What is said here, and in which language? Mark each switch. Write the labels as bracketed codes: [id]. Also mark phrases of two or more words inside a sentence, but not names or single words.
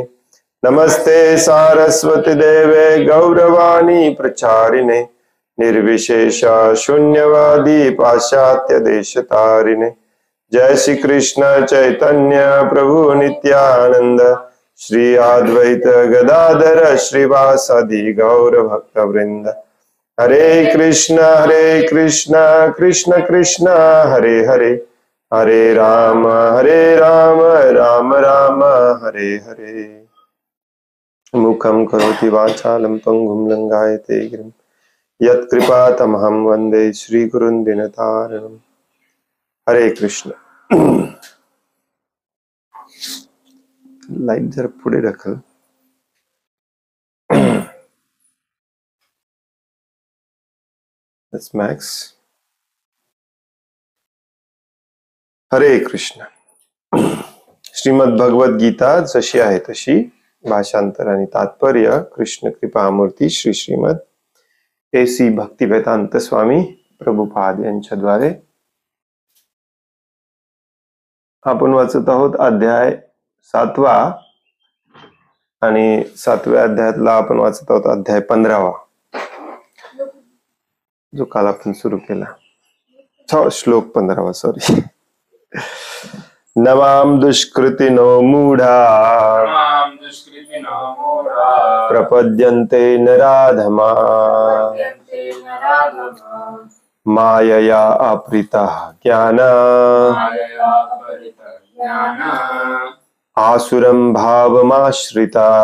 [sa] नमस्ते सारस्वती देवे गौरवाणी प्रचारिणे निर्विशेष शून्यवादी पाश्चात्य देशतारिणे। जय श्री कृष्ण चैतन्य प्रभु नित्यानंद श्री अद्वैत गदाधर श्रीवासादि गौर भक्त वृंद। हरे कृष्ण कृष्ण कृष्ण हरे हरे, हरे राम राम राम हरे हरे। मुखं करोति वाचालं पंगुं लंघयते गिरिं यत्कृपातमहं वन्दे श्रीगुरुं दीनतारिणं। [mr] हरे कृष्ण। लाईट जर पुढे ढकल। मॅक्स। हरे कृष्ण। श्रीमद भगवद गीता जशी आहे तशी, भाषांतर आणि तात्पर्य कृष्ण कृपामूर्ती श्री श्रीमद AC भक्तिवेदांत स्वामी प्रभुपाद यांच्याद्वारे आपण वाचत आहोत अध्याय 7वा आणि 7व्या अध्यायातला आपण वाचत आहोत अध्याय 15वा, जो काल आपण सुरू केला। श्लोक 15वा, सॉरी। [sa] नमाम दुष्कृतिनो मूढा प्रपद्यन्ते नराधमा मायया अपहृतः ज्ञान आसुरं भावमाश्रिता।